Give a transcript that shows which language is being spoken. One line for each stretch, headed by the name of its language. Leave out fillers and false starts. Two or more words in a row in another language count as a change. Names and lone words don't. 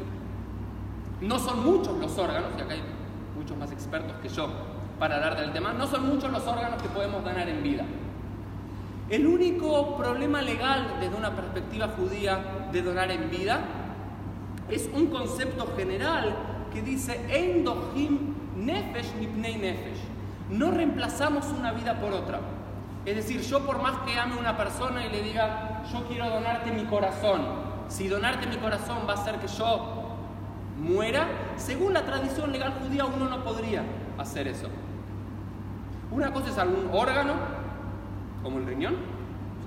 Spanish: No son muchos los órganos, y acá hay muchos más expertos que yo para hablar del tema, no son muchos los órganos que podemos donar en vida. El único problema legal desde una perspectiva judía de donar en vida es un concepto general que dice
Hebrew: אין דוחים נפש מפני נפש.
Spanish: No reemplazamos una vida por otra. Es decir, yo por más que ame a una persona y le diga yo quiero donarte mi corazón, si donarte mi corazón va a hacer que yo muera, según la tradición legal judía uno no podría hacer eso. Una cosa es algún órgano, como el riñón, ¿sí?